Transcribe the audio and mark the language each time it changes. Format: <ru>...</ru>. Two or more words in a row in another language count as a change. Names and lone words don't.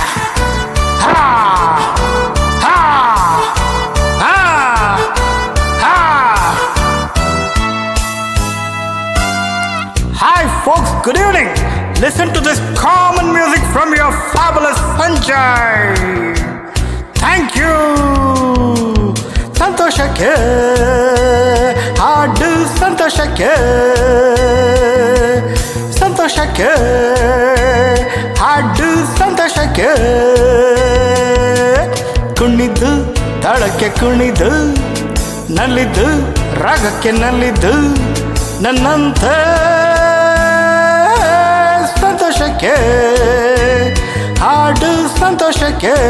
<en>Ha! Ha! Ha! Ha! Hi folks, good evening. Listen to this common music from your fabulous Sanjay. Thank you.</en> <kn>ಸಂತೋಷಕ್ಕೆ ಹಾಡು, ಸಂತೋಷಕ್ಕೆ ಸಂತೋಷಕ್ಕೆ ಹಾಡು, ಸಂತೋಷಕ್ಕೆ ಕುಣಿದು ತಾಳಕ್ಕೆ ಕುಣಿದು, ನಲ್ಲಿದ್ದು ರಾಗಕ್ಕೆ ನಲ್ಲಿದ್ದು, ನನ್ನಂತ ಸಂತೋಷಕ್ಕೆ ಹಾಡು, ಸಂತೋಷಕ್ಕೆ.</kn>